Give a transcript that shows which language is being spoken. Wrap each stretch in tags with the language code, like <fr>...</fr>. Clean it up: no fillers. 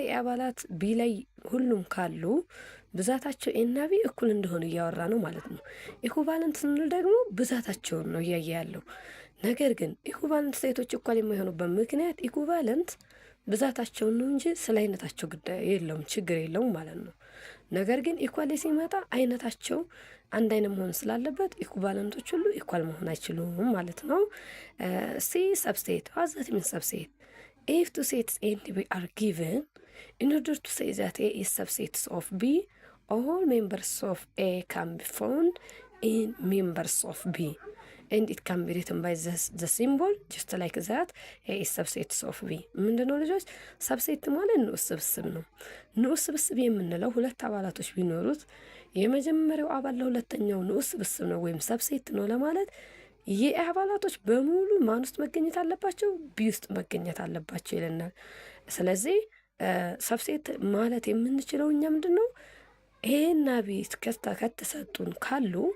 <am>የአባላት ቢ ላይ ሁሉም ካሉ ብዛታቸው ኤ እና ቢ እኩል እንደሆኑ እያወራ ነው ማለት ነው። ኢኩቫለንት ስንል ደግሞ ብዛታቸውን ነው እያየ ያለው። ነገር ግን ኢኩቫለንት ሴቶች እኩል የማይሆኑበት ምክንያት ኢኩቫለንት ብዛታቸውን ነው እንጂ ስለ አይነታቸው ጉዳይ የለውም፣ ችግር የለውም ማለት ነው። ነገር ግን ኢኳል ሲመጣ አይነታቸው አንድ አይነት መሆን ስላለበት ኢኩቫለንቶች ሁሉ ኢኳል መሆን አይችሉም ማለት ነው። ሲ ሰብሴት። ዋዛት ምን ሰብሴት?</am> <en>if two sets A and B are given, in order to say that A is subsets of B, all members of A can be found in members of B, and it can be written by the symbol just like that. A is subsets of B።</en> <am>ምንድነው ልጆች? ሰብሴት ማለት ንዑስ ስብስብ ነው። ንዑስ ስብስብ የምንለው ሁለት አባላቶች ቢኖሩት የመጀመሪያው አባል ለሁለተኛው ንዑስ ስብስብ ነው ወይም ሰብሴት ነው ለማለት ይህ አባላቶች በሙሉ ማን ውስጥ መገኘት አለባቸው? ቢ ውስጥ መገኘት አለባቸው ይለናል። ስለዚህ ሰብሴት ማለት የምንችለው እኛ ምንድነው? ኤ እና ቢ ከተሰጡን ካሉ</am>